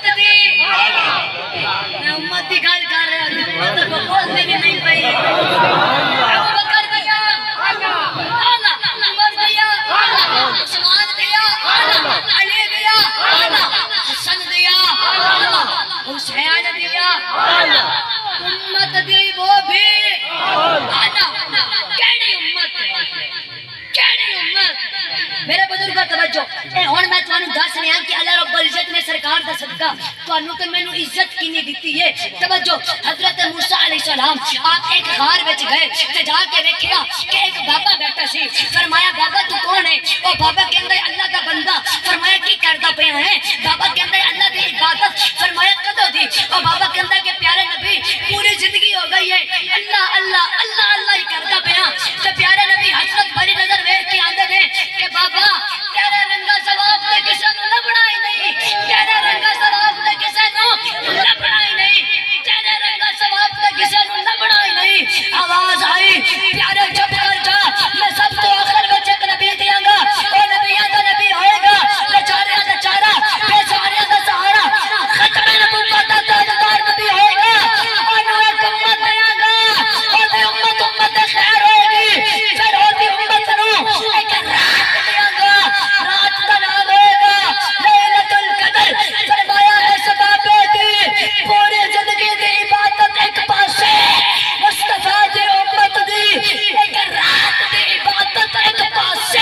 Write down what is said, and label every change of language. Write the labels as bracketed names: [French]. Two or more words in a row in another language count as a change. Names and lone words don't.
[Punjabi] دی میں امت دی گل کر رہا ہوں امت کو بولنے بھی نہیں پئی ابو بکر دیا اللہ عمر دیا عثمان دیا علی دیا حسن دیا حسین دیا امت دی وہ بھی کیڑی امت کیڑی امت میرے بزرگوں توجہ اے ہن میں تانوں دس رہا کہ [Arabic] اللہ رب العزت [Punjabi] نے سرکار دا صدقہ تانوں تے مینوں عزت کینی دتی ہے توجہ حضرت موسیٰ [Arabic] علیہ السلام [Punjabi] آپ ایک غار وچ گئے تے جا کے دیکھیا کہ ایک بابا بیٹھا سی فرمایا بابا تو کون ہے او بابا کہندا ہے اللہ دا بندہ فرمایا کی کردا پیا ہے بابا کہندا ہے اللہ دی عبادت فرمایا کدوں دی او بابا کہندا ہے کہ پیارے نبی پوری زندگی ہو گئی ہے اللہ اللہ اللہ اللہ ہی کردا پیا تے پیارے نبی حضرت بڑی نظر ویکھ کے آندے نے کہ بابا تیرے رنگا ثواب تے کسے نوں لبنا ہی نہیں تیرے رنگا ثواب تے کسے نوں لبنا ہی نہیں تیرے رنگا ثواب تے کسے نوں لبنا ہی نہیں آواز آئی پیارے چپ کر جا میں سب تو آخر وچ ایک نبی دیاں گا او نبیاں دا نبی ہوئے گا بیچاریاں دا چارہ بیچاریاں دا سہارا ختم نبوت دا تاجدار نبی ہوئے گا انہوں ایک امت دیاں گا اور دی امت خیر ہوئے گی پھر ہوتی امت نوں ایک رات دیاں گا رات دا نام ہوئے گا [Arabic] لیلۃ القدر [Punjabi] فرمایا ہے سباب دی پوری زندگی دی عبادت ایک پاسے مصطفیٰ دی امت دی ایک رات دی عبادت ایک پاسے